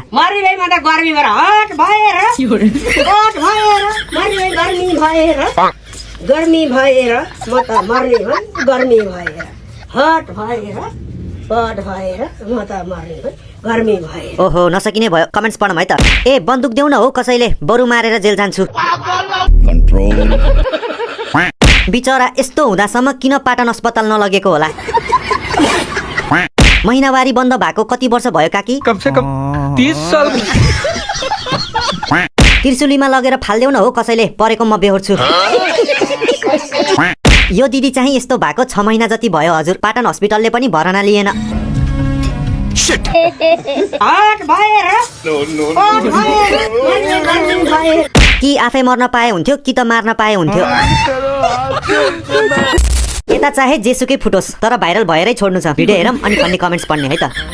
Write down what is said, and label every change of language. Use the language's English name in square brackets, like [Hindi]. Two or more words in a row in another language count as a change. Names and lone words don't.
[Nepali] मरिँदैमा त गर्मी भएर हट भएर गर्मी भएर म त मर्ने हो गर्मी भएर हट भएर पट भएर म त मर्ने हो गर्मी भएर ओहो नसकिने भयो कमेन्ट्स पढौँ है त ए बन्दुक देऊ न हो कसैले बरु मारेर जेल जान्छु बिचरा यस्तो हुँदासम्म किन पाटन अस्पताल नलगेको होला महिनावारी बन्द भएको कति वर्ष भयो काकी [Hindi] कम से कम 30 साल [Nepali] त्रिशुलीमा लगेर फाल्देऊ न हो कसैले परेको म बेहोर्छु यो दिदी चाहिँ यस्तो भएको 6 महिना जति भयो हजुर पाटन हस्पिटलले पनि भरना लिएन कि आफै मर्न पाए हुन्थ्यो कि त मार्न पाए हुन्थ्यो यता चाहे जेसुकै फुटोस् तर भाइरल भएरै छोड्नु छ भिडियो हेरौँ अनि भन्ने कमेन्ट्स पढ्ने है त